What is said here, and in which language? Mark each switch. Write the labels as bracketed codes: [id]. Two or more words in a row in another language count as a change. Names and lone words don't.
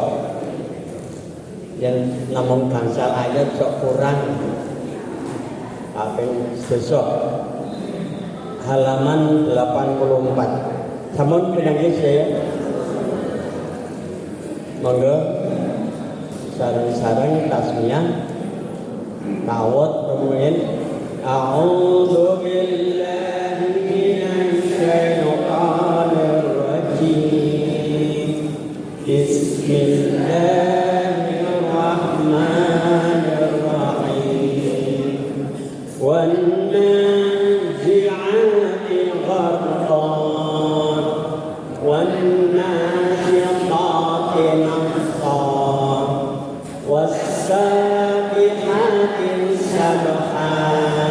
[jv] Yang namung gangsal ayat sok kurang kaping 11. Halaman 84. Sampun pinanggih saya. Monggo sareng-sareng tasmiyah tawat rumiyin. [ar] أعوذ بالله من الشيطان الرجيم. Bismillahirrahmanirrahim. والنازعات غرقا والنازعات نفسا والسابحات سبحا